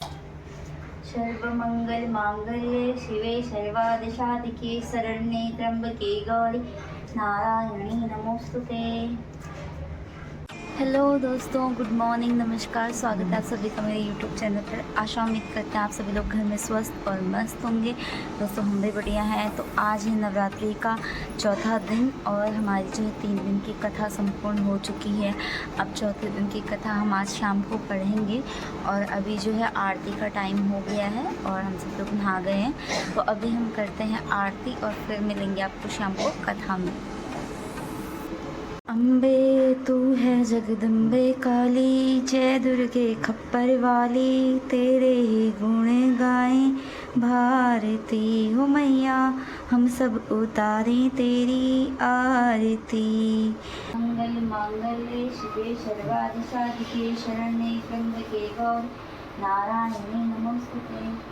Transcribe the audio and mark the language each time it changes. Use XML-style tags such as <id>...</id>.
<sa>सर्वमंगल मांगल्ये शिवे सर्वादिशाधिके शरण्ये त्र्यंबके गौरी नारायणी नमोस्तुते।</sa> <hi>हेलो दोस्तों, गुड मॉर्निंग, नमस्कार। स्वागत है आप सभी का मेरे यूट्यूब चैनल पर। आशा उम्मीद करते हैं आप सभी लोग घर में स्वस्थ और मस्त होंगे। दोस्तों हम भी बढ़िया हैं। तो आज है नवरात्रि का चौथा दिन और हमारी जो है 3 दिन की कथा संपूर्ण हो चुकी है। अब चौथे दिन की कथा हम आज शाम को पढ़ेंगे और अभी जो है आरती का टाइम हो गया है और हम सब लोग नहा गए हैं। तो अभी हम करते हैं आरती और फिर मिलेंगे आपको शाम को कथा में। अम्बे तू है जगदम्बे काली, जय दुर्गे खप्पर वाली, तेरे ही गुण गाएं भारती हो मैया, हम सब उतारें तेरी आरती।</hi> <sa>मंगल मांगल्ये शिवे सर्वार्थ साधिके शरण्ये त्र्यंबके गौरी नारायणी नमोस्तुते।</sa>